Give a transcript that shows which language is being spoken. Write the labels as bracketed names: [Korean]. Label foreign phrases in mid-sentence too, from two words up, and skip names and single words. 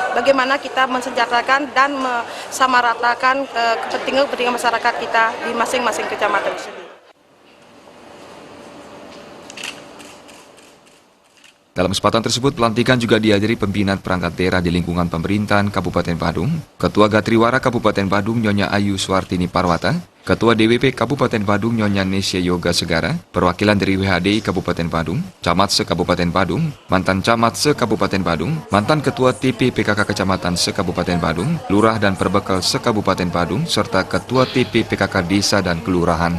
[Indonesian] Bagaimana kita mensejahterakan dan mensamaratakan kepentingan masyarakat kita di masing-masing kecamatan tersebut. Dalam kesempatan tersebut, pelantikan juga dihadiri pimpinan perangkat daerah di lingkungan pemerintahan Kabupaten Badung, Ketua Gatriwara Kabupaten Badung Nyonya Ayu Suartini Parwata, Ketua DWP Kabupaten Badung Nyonya Nesya Yoga Segara, perwakilan dari WHDI Kabupaten Badung, Camat se-Kabupaten Badung, mantan Camat se-Kabupaten Badung, mantan Ketua TP PKK Kecamatan se-Kabupaten Badung, Lurah dan Perbekal se-Kabupaten Badung, serta Ketua TP PKK Desa dan Kelurahan.